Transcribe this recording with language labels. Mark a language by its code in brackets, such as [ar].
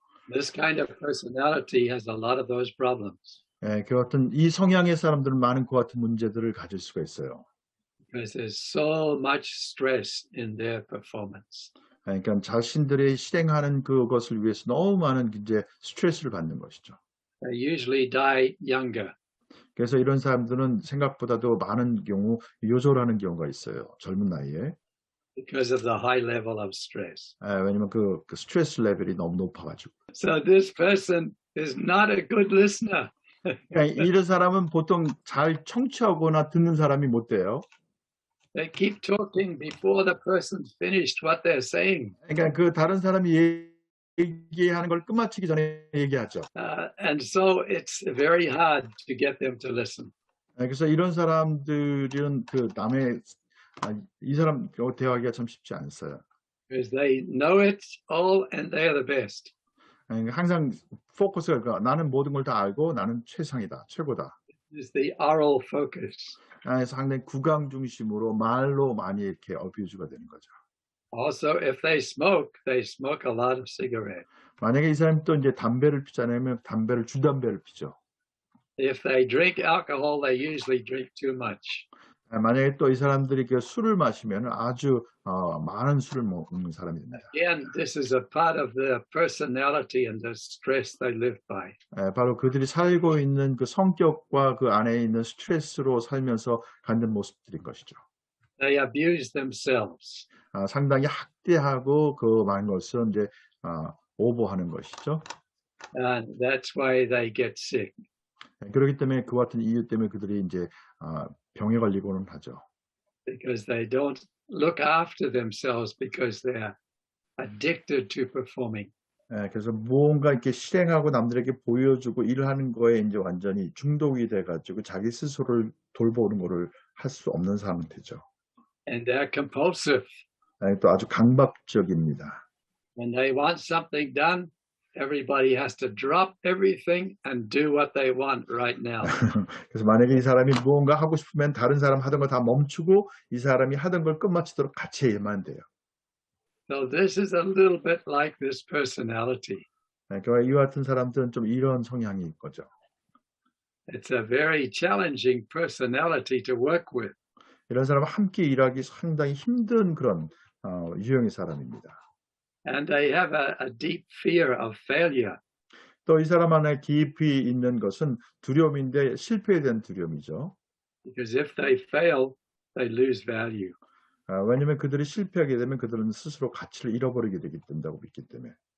[en] This kind of personality has a lot of those problems. [ko] 그 같은 이 성향의 사람들은 많은 그 같은 문제들을 가질 수가 있어요. [en] Because there's so much stress in their performance. [ko] 그러니까 자신들의 실행하는 그것을 위해서 너무 많은 이제 스트레스를 받는 것이죠. [en] They usually die younger. [ko] 그래서 이런 사람들은 생각보다도 많은 경우 요절하는 경우가 있어요. 젊은 나이에. [en] Because of the high level of stress. [ko] 왜냐면 그 스트레스 레벨이 너무 높아가지고. [en] So this person is not a good listener. [ko] 그러니까 이런 사람은 보통 잘 청취하거나 듣는 사람이 못 돼요. [en] They keep talking before the person's finished what they're saying. [ko] 그러니까 그 다른 사람이 얘기하는 걸 끝마치기 전에 얘기하죠. [en] And so it's very hard to get them to listen. [ko] 그래서 이런 사람들은 그 남의 이 사람 대화하기가 참 쉽지 않았어요. [en] because they know it all and they are the best. [ko] 항상 포커스가 나는 모든 걸 다 알고 나는 최상이다, 최고다. [en] It's the oral focus. [ko] 상당히 구강 중심으로 말로 많이 이렇게 어뷰즈가 되는 거죠. [en] Also, if they smoke a lot of cigarettes. [ko] 만약에 이 사람이 또 이제 담배를 피잖아요. 담배를 주담배를 피죠. [en] If they drink alcohol, they usually drink too much. [ko] 만약에 또 이 사람들이 그 술을 마시면 아주 많은 술을 먹는 사람이 됩니다. [en] Again, this is a part of their personality and the stress they live by. [ko] 바로 그들이 살고 있는 그 성격과 그 안에 있는 스트레스로 살면서 갖는 모습들인 것이죠. [en] They abuse themselves. [ko] 상당히 학대하고 그 많은 것을 이제 오버하는 것이죠. [en] And that's why they get sick. [ko] 그렇기 때문에 그 같은 이유 때문에 그들이 이제 병에 걸리고는 하죠. [en] Because they don't look after themselves because they're addicted to performing. [ko] 그래서 무언가 이렇게 실행하고 남들에게 보여주고 일하는 거에 이제 완전히 중독이 돼가지고 자기 스스로를 돌보는 거를 할 수 없는 상태죠. [en] And they're compulsive. [ko] 또 아주 강박적입니다. [en] When they want something done, everybody has to drop everything and do what they want right now. [ko] 그래서 만약에 이 사람이 무언가 하고 싶으면 다른 사람 하던 거 다 멈추고 이 사람이 하던 걸 끝마치도록 같이 해야만 돼요. [en] So this is a little bit like this personality. [ko] 그러니까 이 같은 사람들은 좀 이런 성향이 거죠. [en] It's a very challenging personality to work with. [ko] 이런 사람은 함께 일하기 상당히 힘든 그런 유형의 사람입니다. [en] And they have a deep fear of failure. [ko] 또 이 사람 안에 깊이 있는 것은 두려움인데 실패에 대한 두려움이죠. [en] Because if they fail, they lose value. [ko] 왜냐하면 그들이 실패하게 되면 그들은 스스로 가치를 잃어버리게 되기 된다고 믿기 때문에.